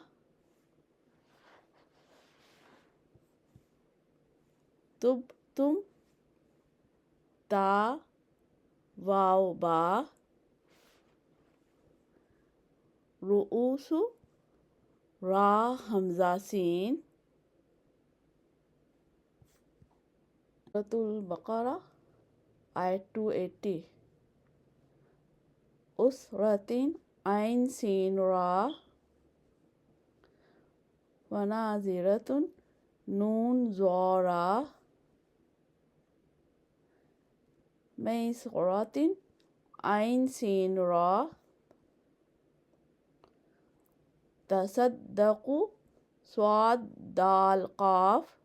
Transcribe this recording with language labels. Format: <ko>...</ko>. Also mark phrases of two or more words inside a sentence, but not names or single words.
<ur>تبتم تا واو با، رؤوس را حمزہ سین. سورۃ البقرہ آیت 280. اسرۃ عین سین را، وناظرۃ نون ظا، میسرۃ عین سین را، تصدقوا صاد دال قاف.</ur>